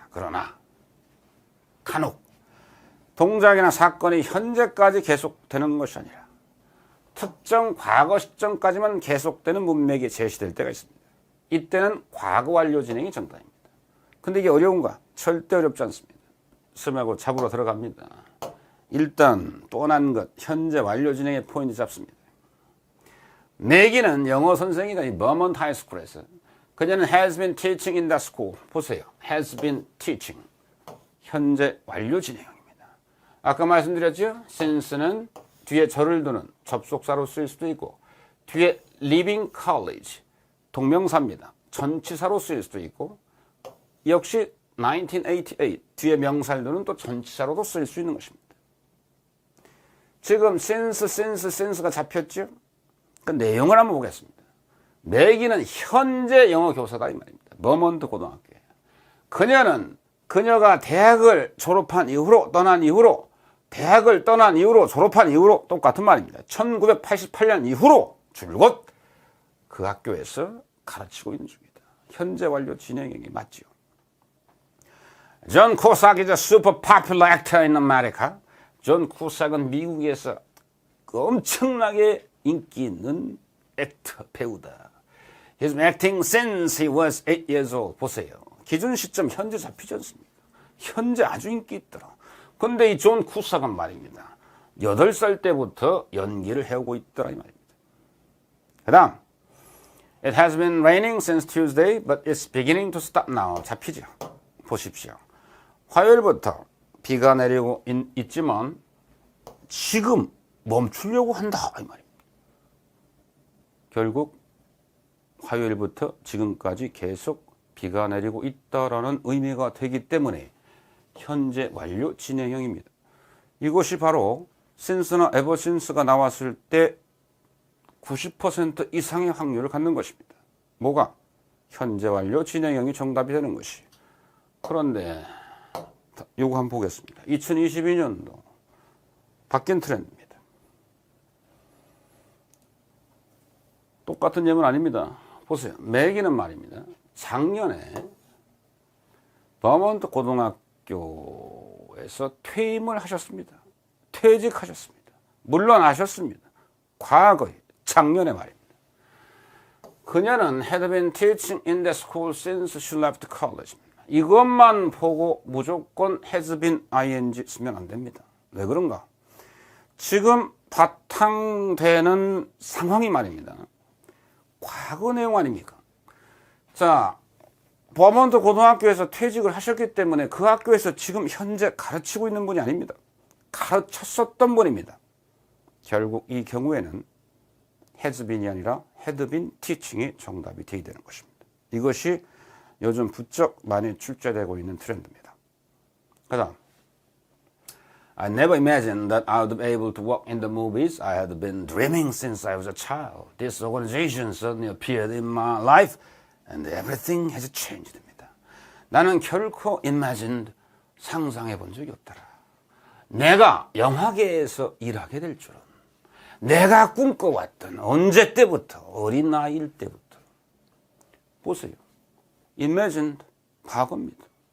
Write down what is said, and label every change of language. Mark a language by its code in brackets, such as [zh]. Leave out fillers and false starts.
[ko] 그러나 간혹 동작이나 사건이 현재까지 계속되는 것이 아니라 특정 과거 시점까지만 계속되는 문맥이 제시될 때가 있습니다. 이때는 과거 완료 진행이 정답입니다. 근데 이게 어려운가? 절대 어렵지 않습니다. 스님하고 잡으러 들어갑니다. 일단 뻔한 것 현재 완료 진행의 포인트 잡습니다. 내기는 영어 선생이다. 이 버먼트 하이스쿨에서 그녀는 [en] has been teaching in that school. [ko] 보세요. [en] has been teaching. [ko] 현재 완료 진행형입니다. 아까 말씀드렸죠? since는 뒤에 절을 두는 접속사로 쓰일 수도 있고 뒤에 leaving college 동명사입니다. 전치사로 쓰일 수도 있고 역시 1988 뒤에 명사를 두는 또 전치사로도 쓰일 수 있는 것입니다. 지금 since가 잡혔죠? 그 내용을 한번 보겠습니다. 매기는 현재 영어 교사다 이 말입니다. 버먼트 고등학교에. 그녀가 대학을 졸업한 이후로 대학을 떠난 이후로 졸업한 이후로 똑같은 말입니다. 1988년 이후로 줄곧 그 학교에서 가르치고 있는 중이다. 현재 완료 진행형이 맞죠. [en] 존 쿠삭 is a super popular actor in America. [ko] 존 쿠삭은 미국에서 엄청나게 인기 있는 액터 배우다. [en] He's been acting since he was 8 years old. [ko] 보세요. 기준 시점 현재 잡히지 않습니까? 현재 아주 인기 있더라. 근데 이 존 쿠삭은 말입니다. 8살 때부터 연기를 해오고 있더라 이 말입니다. 그 다음 [en] It has been raining since Tuesday, but it's beginning to stop now. [ko] 잡히죠. 보십시오. 화요일부터 비가 내리고 있지만 지금 멈추려고 한다 이 말입니다. 결국 화요일부터 지금까지 계속 비가 내리고 있다라는 의미가 되기 때문에 현재 완료 진행형입니다. 이것이 바로 since나 ever since가 나왔을 때 90% 이상의 확률을 갖는 것입니다. 뭐가? 현재 완료 진행형이 정답이 되는 것이. 그런데 요거 한번 보겠습니다. 2022년도 바뀐 트렌드입니다. 똑같은 예문 아닙니다. 보세요. 매기는 말입니다. 작년에 버몬트 고등학교에서 퇴임을 하셨습니다. 퇴직하셨습니다. 물러나셨습니다. 과거에, 작년에 말입니다. 그녀는 [en] had been teaching in the school since she left college. [ko] 이것만 보고 무조건 has been ing 쓰면 안 됩니다. 왜 그런가? 지금 바탕되는 상황이 말입니다. 과거 내용 아닙니까? 자, 버몬트 고등학교에서 퇴직을 하셨기 때문에 그 학교에서 지금 현재 가르치고 있는 분이 아닙니다. 가르쳤었던 분입니다. 결국 이 경우에는 has been이 아니라 had been teaching이 정답이 되어야 되는 것입니다. 이것이 요즘 부쩍 많이 출제되고 있는 트렌드입니다. 그 다음 [en] I never imagined that I would be able to work in the movies I had been dreaming since I was a child. This organization suddenly appeared in my life and everything has changed. [ko] 나는 결코 imagined, 상상해 본 적이 없더라. 내가 영화계에서 일하게 될 줄은. 내가 꿈꿔왔던 언제 때부터, 어린 나이일 때부터. 보세요. imagined, 과거입니다.